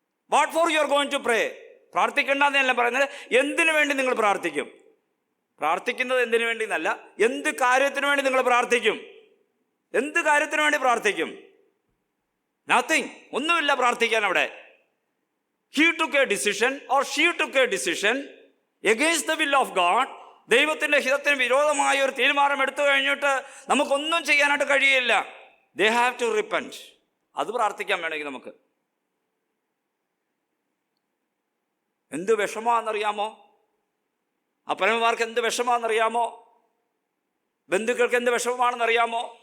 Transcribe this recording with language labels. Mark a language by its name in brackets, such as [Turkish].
[English] What for you are going to pray? [Malayalam] പ്രാർത്ഥിക്കേണ്ടെന്നല്ല പറയുന്നത്, എന്തിനു വേണ്ടി നിങ്ങൾ പ്രാർത്ഥിക്കും? പ്രാർത്ഥിക്കുന്നത് എന്തിനു വേണ്ടി എന്നല്ല, എന്ത് കാര്യത്തിന് വേണ്ടി നിങ്ങൾ പ്രാർത്ഥിക്കും? എന്ത് കാര്യത്തിന് വേണ്ടി പ്രാർത്ഥിക്കും? [English] nothing, [Malayalam] ഒന്നുമില്ല പ്രാർത്ഥിക്കാൻ അവിടെ. [English] He took a decision or she took a decision against the will of God. [Malayalam] ദൈവത്തിൻ്റെ ഹിതത്തിന് വിരോധമായ ഒരു തീരുമാനം എടുത്തു കഴിഞ്ഞിട്ട് നമുക്കൊന്നും ചെയ്യാനായിട്ട് കഴിയില്ല. [English] They have to repent. [Malayalam] അത് പ്രാർത്ഥിക്കാൻ വേണമെങ്കിൽ നമുക്ക് എന്ത് വിഷമാണെന്നറിയാമോ? അപ്പനന്മാർക്ക് എന്ത് വിഷമാണെന്നറിയാമോ? ബന്ധുക്കൾക്ക് എന്ത് വിഷമമാണെന്നറിയാമോ?